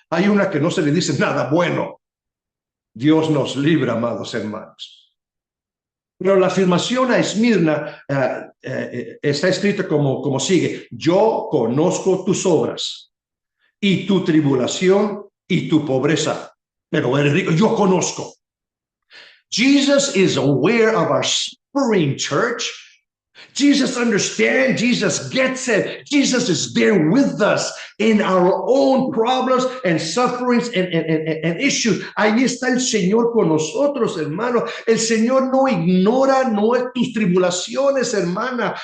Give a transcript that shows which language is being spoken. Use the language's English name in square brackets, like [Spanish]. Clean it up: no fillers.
[Spanish] Hay una que no se le dice nada bueno. Dios nos libra, amados hermanos. Pero la afirmación a Esmirna está escrita como sigue. Yo conozco tus obras y tu tribulación y tu pobreza, pero eres rico. Yo conozco. [English] Jesus is aware of our suffering, church. Jesus understands, Jesus gets it. Jesus is there with us in our own problems and sufferings and issues. [Spanish] Ahí está el Señor con nosotros, hermano. El Señor no ignora tus tribulaciones, hermana.